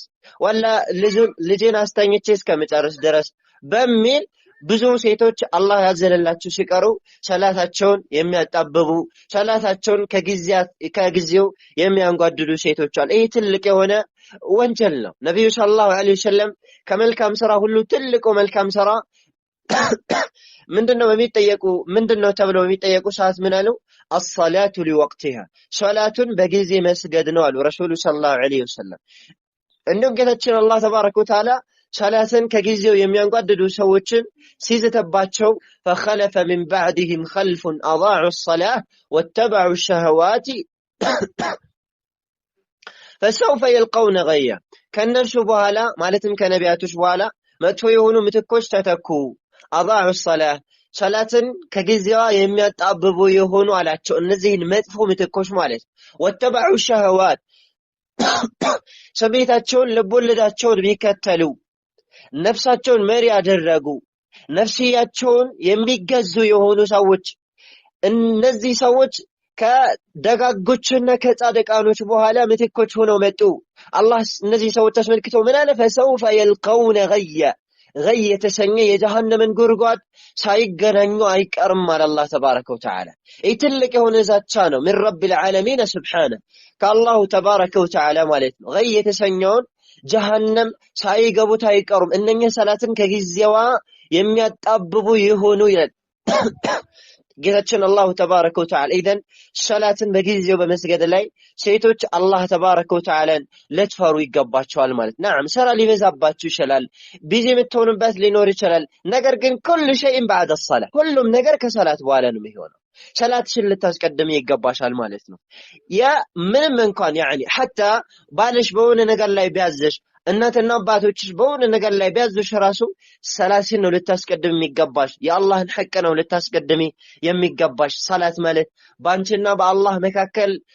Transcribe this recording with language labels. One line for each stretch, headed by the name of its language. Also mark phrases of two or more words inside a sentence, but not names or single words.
Amharic: ወላ ልጄን አስተኝቼ እስከምጨርስ ድረስ በሚል ብዙ ሴቶች አላህ ያዘነላቸው ሲቀሩ ሶላታቸውን የሚያጣብቡ ሶላታቸውን ከጊዜው የሚያንጓድዱ ሴቶች አሉ። ይሄ ትልቅ የሆነ ወንጀል ነው። ነብዩ
Arabic: صلى الله عليه وسلم
Amharic: ከመልካም ስራ ሁሉ ትልቁ መልካም ስራ ምንድነው ተብለው የሚጠየቁ ሰዓት ምን አሉ?
Arabic: الصلاه لوقتها
Amharic: ሶላቱን በጊዜ መስገድ ነው አሉ ረሱሉ
Arabic: صلى الله عليه وسلم።
Amharic: እንደውም ጌታችን
Arabic: الله تبارك وتعالى
Amharic: ሶላትን ከጊዜው የሚያንጓድዱ ሰዎችን ሲዝተባቸው
Arabic: فخلف من بعدهم خلف اضاعوا الصلاه واتبعوا الشهوات فسوف يلقون غيا
Amharic: ከነርሱ በኋላ ማለትም ከነቢያቶች በኋላ መጥፎ የሆኑ ምትኮች ተተኩ።
Arabic: اضاعوا الصلاه
Amharic: ሶላትን ከጊዜዋ የሚያጣብቡ የሆኑ አላቸው እነዚህን መጥፎ ምትኮች ማለት
Arabic: واتبعوا الشهوات
Amharic: ስሜታቸውን ልቦለዳቸውን ቢከተሉ ነፍሳቸውን መሪ ያደረጉ ነፍስያቸውን የሚገዙ የሆኑ ሰዎች እነዚህ ሰዎች ከደጋጎችና ከጻድቃኖች በኋላ ምትኮች ሆነው መጡ። አላህ እነዚህ ሰዎች ተስመልክቶ ምን አለ?
Arabic: فسوف يلقون غيا غي
Amharic: የተሰኘ የጀሃነምን ጉድጓድ ሳይገናኙ አይቀርም አለ
Arabic: الله تبارك وتعالى።
Amharic: ይህ ትልቅ የሆነ ዛቻ ነው
Arabic: من رب العالمين سبحانه
Amharic: ከአላሁ
Arabic: تبارك وتعالى
Amharic: ማለት ነው። غي የተሰኘውን ጀሃነም ሳይገቡት አይቀሩም እነኛ ሰላትን ከጊዜዋ የሚያጣብቡ ይሆኑ ይላል ጌታችን
Arabic: الله تبارك وتعالى።
Amharic: ኢደን ሶላትን በጊዜው በመስገድ ላይ ሴቶች
Arabic: الله تبارك وتعالى
Amharic: ለትፈሩ ይገባቸዋል ማለት ነዓም። ስራ ሊበዛባችሁ ይችላል፣ ቢዚ የምትሆኑበት ሊኖር ይችላል። ነገር ግን
Arabic: كل شيء بعد الصلاه
Amharic: ሁሉም ነገር ከሶላት በኋላ ነው የሚሆነው። ሶላትሽን ልታስቀድም ይገባሻል ማለት ነው። ያ ምንም እንኳን ያኒ حتى ባልሽ በሆነ ነገር ላይ ቢያዘሽ እናትና አባቶችሽ በሆነ ነገር ላይ ቢያዙሽ ራሱ ሰላትን ነው ልታስቀድም የሚገባሽ። የአላህን ሐቅ ነው ልታስቀድሚ የሚገባሽ። ሰላት ማለት ባንቺና በአላህ መካከል